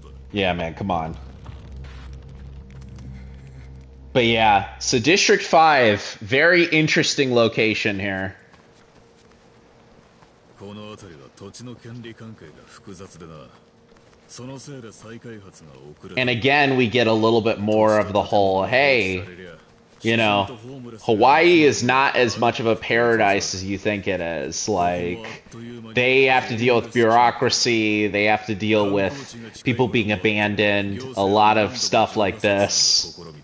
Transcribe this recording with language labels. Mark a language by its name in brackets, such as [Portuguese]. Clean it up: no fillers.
[English] Yeah, man, come on. But yeah, so District 5, very interesting location here. [Japanese] この辺りは土地の権利関係が複雑でな。そのせいで再開発が遅れた。 [English] And again, we get a little bit more of the whole, hey, you know, Hawaii is not as much of a paradise as you think it is. Like, they have to deal with bureaucracy, they have to deal with people being abandoned, a lot of stuff like this.